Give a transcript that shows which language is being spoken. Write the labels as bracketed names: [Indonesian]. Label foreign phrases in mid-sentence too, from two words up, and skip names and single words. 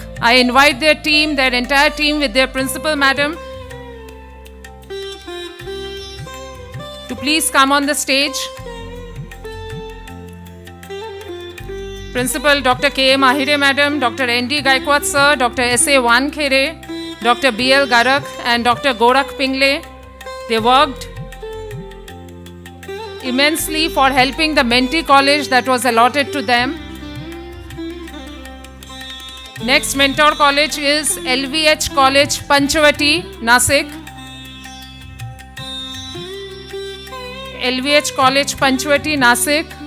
[English] I invite their team, their entire team with their principal madam, to please come on the stage. Principal Dr. K.M. Ahire madam, Dr. N.D. Gaikwad sir, Dr. S.A. Wankhere, Dr. B.L. Garak and Dr. Gorak Pingle. They worked immensely for helping the Menti college that was allotted to them. Next mentor college is LVH College, Panchavati, Nasik. LVH College, Panchavati, Nasik.